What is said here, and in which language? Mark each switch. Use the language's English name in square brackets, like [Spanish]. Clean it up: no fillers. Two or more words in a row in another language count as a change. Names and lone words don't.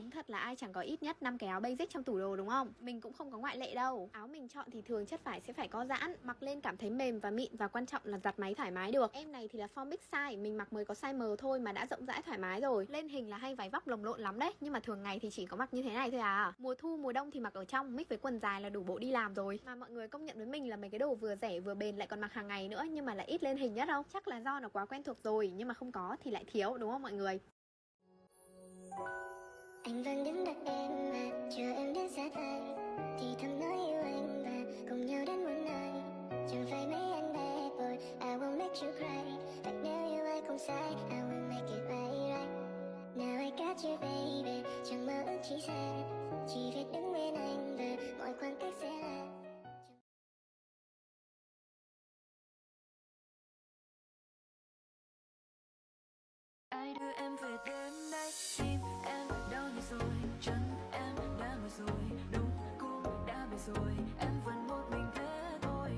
[Vietnamese] Đúng thật là ai chẳng có ít nhất 5 cái áo basic trong tủ đồ đúng không? Mình cũng không có ngoại lệ đâu. Áo mình chọn thì thường chất vải sẽ phải co giãn, mặc lên cảm thấy mềm và mịn, và quan trọng là giặt máy thoải mái được. Em này thì là form [English] big size, [Vietnamese] mình mặc mới có size M thôi mà đã rộng rãi thoải mái rồi. Lên hình là hay váy vóc lồng lộn lắm đấy, nhưng mà thường ngày thì chỉ có mặc như thế này thôi à. Mùa thu mùa đông thì mặc ở trong, mix với quần dài là đủ bộ đi làm rồi. Mà mọi người công nhận với mình là mấy cái đồ vừa rẻ vừa bền lại còn mặc hàng ngày nữa, nhưng mà lại ít lên hình nhất không? Chắc là do nó quá quen thuộc rồi, nhưng mà không có thì lại thiếu đúng không mọi người? Anh vẫn đứng đợi em mà chờ em đến sát anh, thì thầm nói yêu anh và cùng nhau đến muôn nơi. Chẳng phải mấy anh [English] bad boy, I won't make you cry. [Vietnamese] But nếu yêu ai không sai, [English] I will make it right. Now I got you baby, [Vietnamese] chẳng mơ ước chỉ xa, chỉ biết đứng bên anh và mọi khoảng cách sẽ là. Ai đưa em về đêm nay, tim em đau như rồi, chân em đã mỏi rồi, đúng cũng đã về rồi, em vẫn một mình thế thôi.